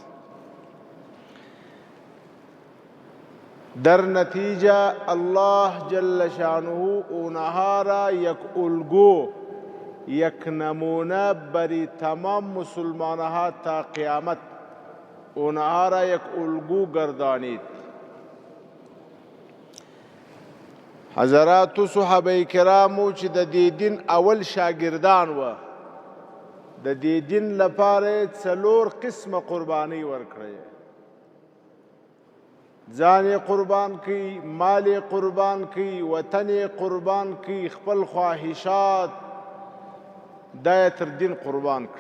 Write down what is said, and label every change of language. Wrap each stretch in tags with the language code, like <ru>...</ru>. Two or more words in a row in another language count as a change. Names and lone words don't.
<fa>در نتیجه الله جل شانه اونها را یک الگو، یک نمونه بری تمام مسلمانها تا قیامت اونها را یک الگو گردانید.</fa> <ps>حضرات صحابه کرامو چې د دې دین اول شاگردان و، د دې دین لپاره 4 قسمه قربانی ورکړي. ځان قربان کی، مال قربان کی، وطن قربان کی، خپل خواهشات دا تر دین قربان کړي.</ps>